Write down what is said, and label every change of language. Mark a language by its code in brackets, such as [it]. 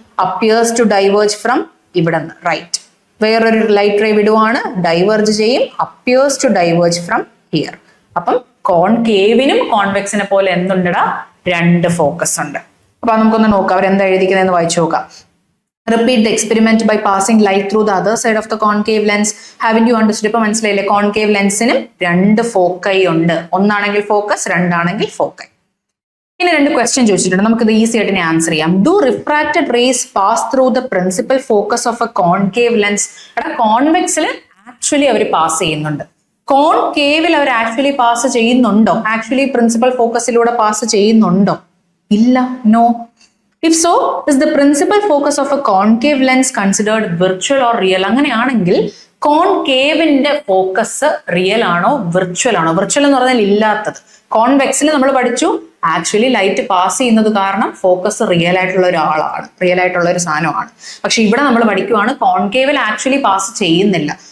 [en] appears to diverge from [ml] ഇവിടെ നിന്ന് right. വേറൊരു ലൈറ്റ് റേ വിടുവാണ്, ഡൈവേർജ് ചെയ്യും. [en] Appears to diverge from here. [ml] അപ്പം കോൺകേവിനും കോൺവെക്സിനെ പോലെ എന്തുണ്ടടാ? രണ്ട് ഫോക്കസ് ഉണ്ട്. അപ്പൊ നമുക്കൊന്ന് നോക്കാം അവരെന്താ എഴുതിക്കുന്നതെന്ന് വായിച്ചു നോക്കാം. [en] Repeat the experiment by passing light through the other side of the concave lens. Haven't you understood? [ml] ഇപ്പൊ മനസ്സിലായില്ലേ? കോൺകേവ് ലെൻസിനും രണ്ട് ഫോക്കൈ ഉണ്ട്. ഒന്നാണെങ്കിൽ ഫോക്കസ്, രണ്ടാണെങ്കിൽ ഫോക്കൈ. ഇനി രണ്ട് ക്വസ്റ്റ്യൻ ചോദിച്ചിട്ടുണ്ട്, നമുക്കിത് ഈസി ആയിട്ട് ആൻസർ ചെയ്യാം. [en] Do refracted rays pass through the principal focus of a concave lens? [ml] എടാ, കോൺവെക്സിൽ ആക്ച്വലി അവർ പാസ് ചെയ്യുന്നുണ്ട്. കോൺകേവിൽ അവർ ആക്ച്വലി പാസ് ചെയ്യുന്നുണ്ടോ? ആക്ച്വലി പ്രിൻസിപ്പൽ ഫോക്കസിലൂടെ പാസ് ചെയ്യുന്നുണ്ടോ? ഇല്ല, no. [en] If so, is the principal focus of a concave lens considered virtual or real? [ml] അങ്ങനെയാണെങ്കിൽ കോൺകേവിന്റെ focus real ആണോ virtual ആണോ? Virtual എന്ന് പറഞ്ഞാൽ ഇല്ലാത്തത്. കോൺവെക്സിൽ നമ്മൾ പഠിച്ചു ആക്ച്വലി ലൈറ്റ് പാസ് ചെയ്യുന്നത് കാരണം ഫോക്കസ് റിയൽ ആയിട്ടുള്ള ഒരാളാണ്, റിയൽ ആയിട്ടുള്ള ഒരു സാധനമാണ്. പക്ഷെ ഇവിടെ നമ്മൾ പഠിക്കുവാണ് കോൺകേവിൽ ആക്ച്വലി പാസ് ചെയ്യുന്നില്ല.